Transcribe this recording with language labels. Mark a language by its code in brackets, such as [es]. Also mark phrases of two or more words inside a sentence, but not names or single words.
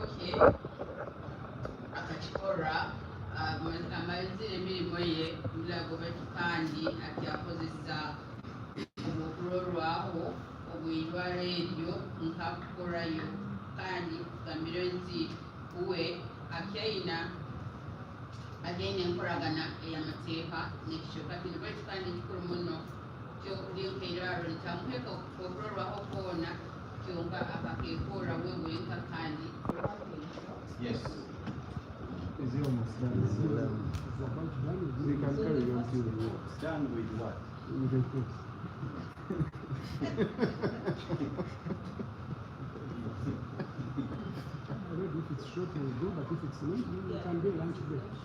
[ttj] kye akakikora amalizire emirimo ye mulago baitu kandi ati akozesa obwokulorwaho obwirwara eryo nkakukorayo kandi kugambire nti uwe akyaina enkoragana ey'amateeka n'ekicooka kino baitu kandi kikuru muno linkairwaro nitamuheka okulorwaho koona kyonka akakekoora we wenka kandi [en] Yes. Is he almost done? We can carry on till Done with what? with the cook. I read if it's short we go, but if it's long, we can do lunch break.